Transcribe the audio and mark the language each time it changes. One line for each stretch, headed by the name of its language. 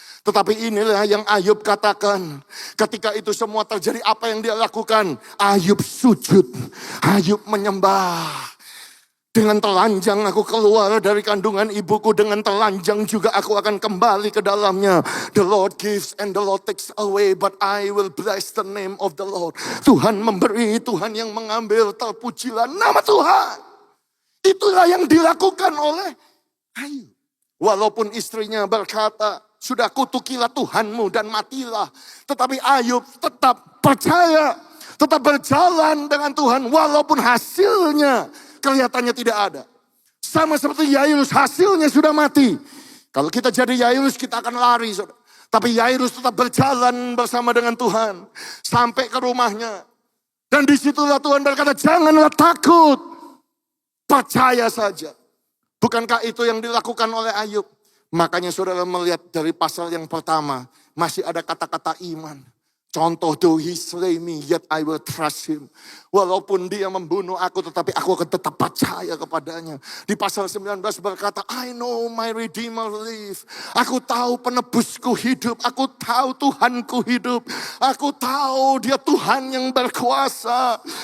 Indonesian: Tetapi inilah yang Ayub katakan. Ketika itu semua terjadi, apa yang dia lakukan? Ayub sujud. Ayub menyembah. Dengan telanjang aku keluar dari kandungan ibuku. Dengan telanjang juga aku akan kembali ke dalamnya.
English: The Lord gives and the Lord takes away. But I will bless the name of the Lord.
Indonesian: Tuhan memberi, Tuhan yang mengambil. Terpujilah nama Tuhan. Itulah yang dilakukan oleh Ayub. Walaupun istrinya berkata, sudah kutukilah Tuhanmu dan matilah. Tetapi Ayub tetap percaya. Tetap berjalan dengan Tuhan. Walaupun hasilnya kelihatannya tidak ada. Sama seperti Yairus, hasilnya sudah mati. Kalau kita jadi Yairus kita akan lari. Tapi Yairus tetap berjalan bersama dengan Tuhan. Sampai ke rumahnya. Dan disitulah Tuhan berkata, janganlah takut. Percaya saja. Bukankah itu yang dilakukan oleh Ayub? Makanya saudara melihat dari pasal yang pertama. Masih ada kata-kata iman. Contoh,
English: though he slay me, yet I will trust him.
Indonesian: Walaupun dia membunuh aku, tetapi aku akan tetap percaya kepadanya. Di pasal 19 berkata,
English: I know my Redeemer live.
Indonesian: Aku tahu penebusku hidup. Aku tahu Tuhanku hidup. Aku tahu dia Tuhan yang berkuasa.